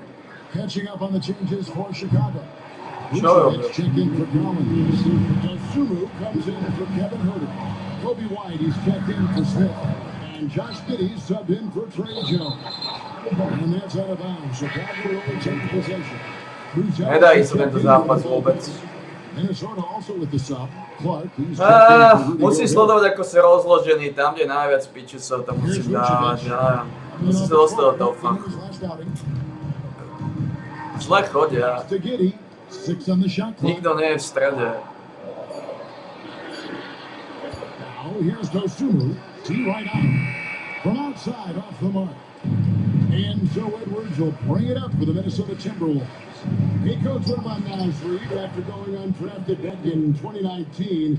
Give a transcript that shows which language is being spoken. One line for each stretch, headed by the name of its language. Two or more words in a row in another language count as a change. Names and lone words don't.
English: Catching up on the changes for Chicago. Show Vucevic checked in for Collins. Dosunmu comes in for Kevin Herter. Kobe White, he's checked in for Smith. And Josh Giddey subbed in for Trey Jones. And that's out of bounds. Chicago will only take possession.
Slovak: Nedají sa tento zápas vôbec.
English: Minnesota also with the sub. Clark, he's checked in for Rudy
Slovak: Musím
English: Gobert.
Slovak: sledovať, ako sa rozložený, tam, kde je najviac pičusov, tam musím dávať, ja neviem. Musím sa dostať do toho fachu. Zle chodia.
English: To Giddey, 6 on the shot clock.
Slovak: Nikto nie je v strede.
English: Now here's Dosunmu. T right on. From outside, off the mark. And so Edwards will bring it up for the Minnesota Timberwolves. He coached with on Naz Reid after going undrafted back in 2019.